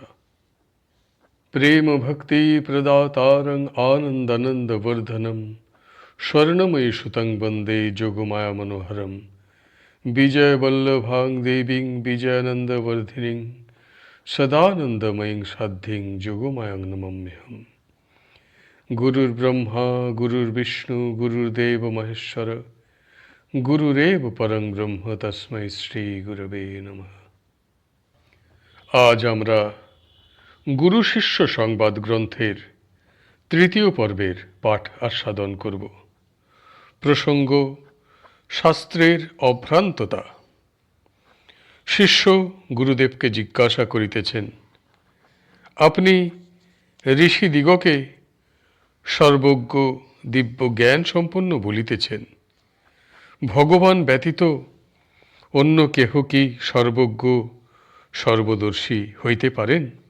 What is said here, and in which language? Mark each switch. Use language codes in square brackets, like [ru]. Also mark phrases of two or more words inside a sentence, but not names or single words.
[sa] प्रेम भक्ति प्रदातारं आनन्दानन्दवर्धनं स्वर्णमयी सुतं वन्दे जोगमाया मनोहरं विजयवल्लभां देवीं विजयानन्दवर्धिनीं सदानन्दमयीं साध्यीं जोगमायां नमाम्यहम्। गुरुर्ब्रह्मा गुरुर्विष्णु गुरुर्देव महेश्वर गुरुरेव परं ब्रह्म तस्मै শ্রী গুরবে নমঃ। [bn] আজ আমরা গুরু শিষ্য সংবাদ গ্রন্থের তৃতীয় পর্বের পাঠ আস্বাদন করব। প্রসঙ্গ শাস্ত্রের অভ্রান্ততা। শিষ্য গুরুদেবকে জিজ্ঞাসা করিতেছেন, আপনি ঋষিদিগকে সর্বজ্ঞ দিব্য জ্ঞান সম্পন্ন বলিতেছেন, ভগবান ব্যতীত অন্য কেহ কি সর্বজ্ঞ সর্বদর্শী হইতে পারেন?